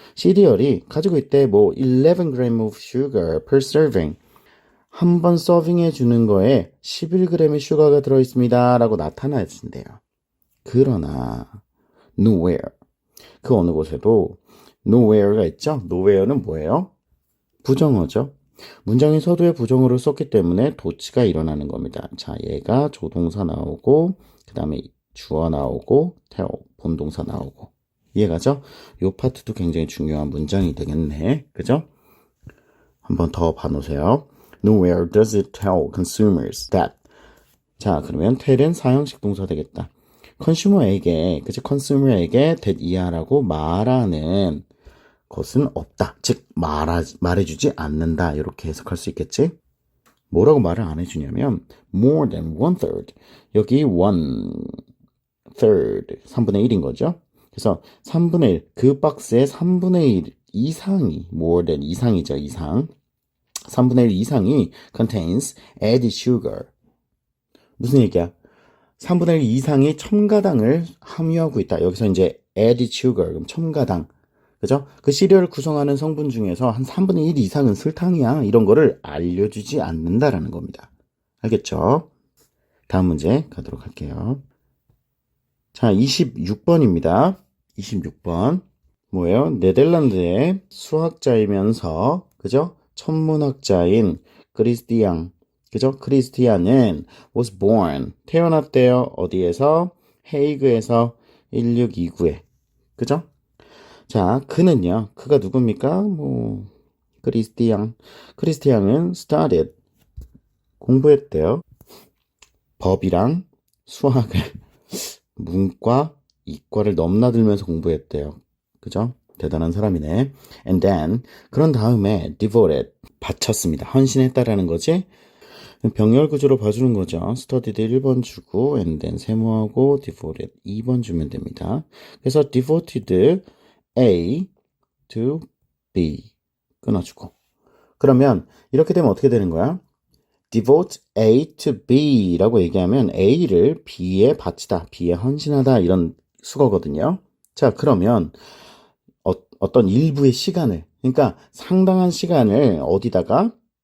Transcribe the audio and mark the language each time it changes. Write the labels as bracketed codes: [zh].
[ko] 시리얼이 가지고 있대 [en] 11g of sugar per serving. [ko] 한 번 서빙해 주는 거에 11g의 슈가가 들어있습니다. 라고 나타나진대요. 그러나 nowhere. 그 어느 곳에도 nowhere가 있죠? nowhere는 뭐예요? 부정어죠. 문장의 서두에 부정어를 썼기 때문에 도치가 일어나는 겁니다. 자, 얘가 조동사 나오고 그 다음에 주어 나오고 tell 본동사 나오고 이해가죠? 요 파트도 굉장히 중요한 문장이 되겠네. 그죠? 한번 더 봐놓으세요. [en] Nowhere does it tell consumers that. [ko] 자, 그러면 tell은 사형식 동사 되겠다. consumer에게, 그치? consumer에게 that 이하라고 말하는 것은 없다. 즉, 말해주지 않는다. 이렇게 해석할 수 있겠지? 뭐라고 말을 안 해주냐면, [en] more than one third. [ko] 여기 one third, 3분의 1인 거죠. 그래서 3분의 1, 그 박스의 3분의 1 이상이, [en] more than [ko] 이상이죠, 이상. 3분의 1 이상이 [en] contains added sugar. [ko] 무슨 얘기야? 3분의 1 이상이 첨가당을 함유하고 있다. 여기서 이제 [en] added sugar, [ko] 그럼 첨가당. 그죠? 그 시리얼을 구성하는 성분 중에서 한 3분의 1 이상은 설탕이야. 이런 거를 알려주지 않는다라는 겁니다. 알겠죠? 다음 문제 가도록 할게요. 자, 26번입니다. 26번. 뭐예요? 네덜란드의 수학자이면서, 그죠? 천문학자인 크리스티앙. 그죠? 크리스티안은 [en] was born. [ko] 태어났대요. 어디에서? 헤이그에서 1629에. 그죠? 자, 그가 누굽니까? 크리스티앙은 [en] studied. [ko] 공부했대요. 법이랑 수학을, 문과, 이과를 넘나들면서 공부했대요. 그죠? 대단한 사람이네. [en] And then, [ko] 그런 다음에 [en] devoted, [ko] 바쳤습니다. 헌신했다라는 거지. 병렬 구조로 봐주는 거죠. studied 1번 주고, and then 세모하고, devoted 2번 주면 됩니다. 그래서 [en] devoted A to B [ko] 끊어주고. 그러면 이렇게 되면 어떻게 되는 거야? [en] devote A to B [ko] 라고 얘기하면 A를 B에 바치다, B에 헌신하다 이런 수거거든요. 자, 그러면 어떤 일부의 시간을, 그러니까 상당한 시간을 어디다가?